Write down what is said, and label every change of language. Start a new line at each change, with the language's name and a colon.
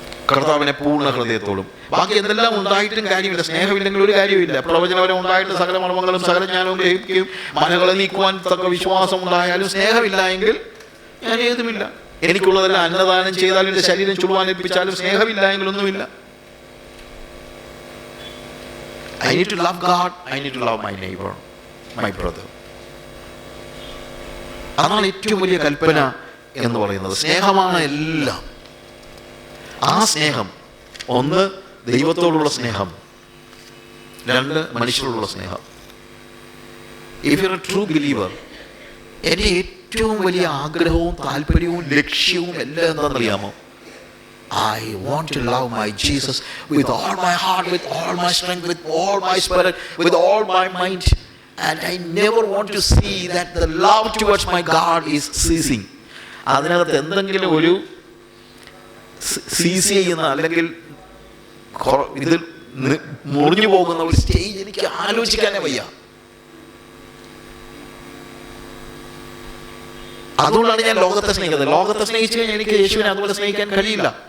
Malayalam: കർത്താവിനെ പൂർണ്ണ ഹൃദയത്തോടും. ബാക്കി എന്തെല്ലാം ഉണ്ടായിട്ടും കാര്യമില്ല. സ്നേഹമില്ലെങ്കിൽ ഒരു കാര്യമില്ല. പ്രവചനപരം ഉണ്ടായിട്ട് സകല മർമ്മങ്ങളും സകല ജ്ഞാനവും ഗ്രഹിക്കുകയും മനകളെ നീക്കുവാൻ തക്ക വിശ്വാസം ഉണ്ടായാലും സ്നേഹമില്ല എങ്കിൽ ഞാൻ ഏതുമില്ല. എനിക്കുള്ളതെല്ലാം അന്നദാനം ചെയ്താലും എൻ്റെ ശരീരം ചുടുവാനേൽപ്പിച്ചാലും സ്നേഹമില്ല എങ്കിൽ ഒന്നുമില്ല.
English: I need to love God. I need to love my neighbor, my brother.
Malayalam: അതാണ് ഏറ്റവും വലിയ കൽപ്പന എന്ന് പറയുന്നത്. സ്നേഹമാണ് എല്ലാം. ആ സ്നേഹം, ഒന്ന് ദൈവത്തോടുള്ള സ്നേഹം, രണ്ട് മനുഷ്യരോടുള്ള സ്നേഹം.
English: if you are a true believer,
Malayalam: എൻ്റെ ഏറ്റവും വലിയ ആഗ്രഹവും താല്പര്യവും ലക്ഷ്യവും എല്ലാം എന്താണെന്നറിയാമോ?
English: I want to love my Jesus with all my heart, with all my strength, with all my spirit, with all my mind. And I never want to see that the love towards my God is ceasing.
Malayalam: അതിനകത്ത് എന്തെങ്കിലും ഒരു സീസ് ചെയ്യുന്ന അല്ലെങ്കിൽ ഇതിൽ മുറിഞ്ഞു പോകുന്ന ഒരു സ്റ്റേജ് എനിക്ക് ആലോചിക്കാനേ വയ്യ. അതുകൊണ്ടാണ് ഞാൻ ലോകത്തെ സ്നേഹിക്കുന്നത്. ലോകത്തെ സ്നേഹിച്ചു കഴിഞ്ഞാൽ എനിക്ക് യേശുവിനെ അതുപോലെ സ്നേഹിക്കാൻ കഴിയില്ല.